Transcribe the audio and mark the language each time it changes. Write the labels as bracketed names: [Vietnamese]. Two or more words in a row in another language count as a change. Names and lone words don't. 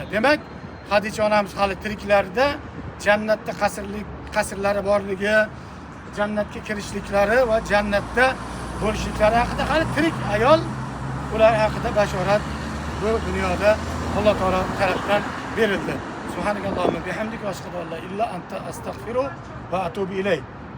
[Uzbek] Demak, Hadicha onamiz hali tiriklarida jannatda qasrlari borligi, jannatga kirishliklari va jannatda bo'lishliklari haqida hali tirik ayol ular haqida bashorat bu dunyoda Alloh taolo tarafdan berildi. [Arabic] سبحانك اللهم وبحمدك وأشهد أن لا إله إلا أنت أستغفرك وأتوب إليك.